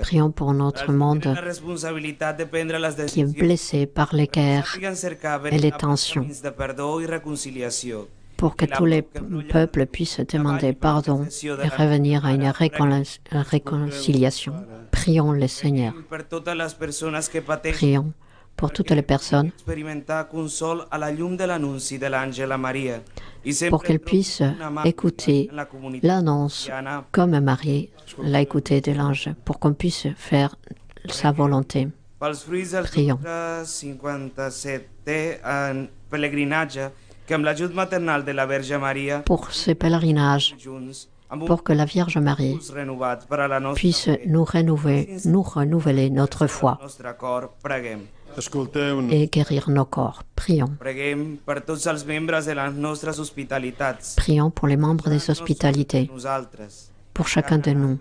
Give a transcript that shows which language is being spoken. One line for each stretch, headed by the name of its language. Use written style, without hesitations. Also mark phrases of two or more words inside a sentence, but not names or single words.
French: Prions pour notre monde
Catalan: La responsabilitat de prendre les
French: qui est
Catalan: decisions
French: blessé par les guerres
Catalan: sàpiguen cercar
French: et les
Catalan: veritables
French: tensions,
Catalan: camins de perdó i reconciliació.
French: pour que tous les peuples puissent demander pardon et revenir à une réconciliation. Prions le Seigneur.
Catalan: Per totes les persones que pateixen,
French: Prions pour toutes les personnes
Catalan: experimentar consol a la llum de l'anunci de l'àngel a Maria. I sempre
French: pour qu'elles puissent écouter
Catalan: en la comunitat
French: l'annonce
Catalan: cristiana.
French: comme Marie l'a écouté de l'ange, pour qu'on puisse faire sa volonté.
Catalan: Pels fruits del
French: Prions.
Catalan: nostre 57è en pelegrinatge, que amb l'ajut maternal de la Verge Maria,
French: Pour ce pèlerinage,
Catalan: junts, amb un
French: pour que la Vierge Marie
Catalan: impuls renovat per a la nostra
French: puisse
Catalan: fe,
French: nous renouveler notre foi
Catalan: el nostre cor, preguem. Escolteu-nos.
French: et guérir nos corps. Prions.
Catalan: Preguem per tots els membres de les nostres hospitalitats,
French: Prions pour les membres des hospitalités,
Catalan: nosaltres,
French: pour chacun de nous,